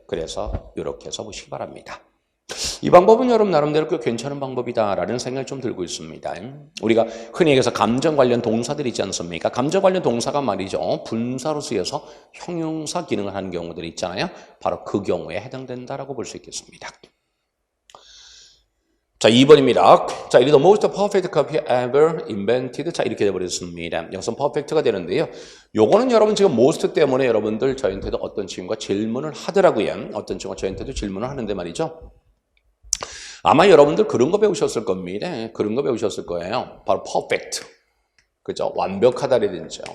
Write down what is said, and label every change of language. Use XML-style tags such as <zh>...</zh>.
<ko>그래서 이렇게 해서 보시기 바랍니다. 이 방법은 여러분 나름대로 꽤 괜찮은 방법이다라는 생각이 좀 들고 있습니다. 우리가 흔히 얘기해서 감정 관련 동사들 있지 않습니까? 감정 관련 동사가 말이죠. 분사로 쓰여서 형용사 기능을 하는 경우들이 있잖아요. 바로 그 경우에 해당된다라고 볼 수 있겠습니다. 자, 2번입니다.</ko> <en>자, it is the most perfect copy ever invented.</en> <ko>자, 이렇게 되어버렸습니다. 여기서 perfect가 되는데요. 요거는 여러분 지금 most 때문에 여러분들 저희한테도 어떤 친구가 질문을 하더라고요. 어떤 친구가 저희한테도 질문을 하는데 말이죠. 아마 여러분들 그런 거 배우셨을 겁니다. 그런 거 배우셨을 거예요. 바로 perfect. 그죠? 완벽하다라든지요.</ko>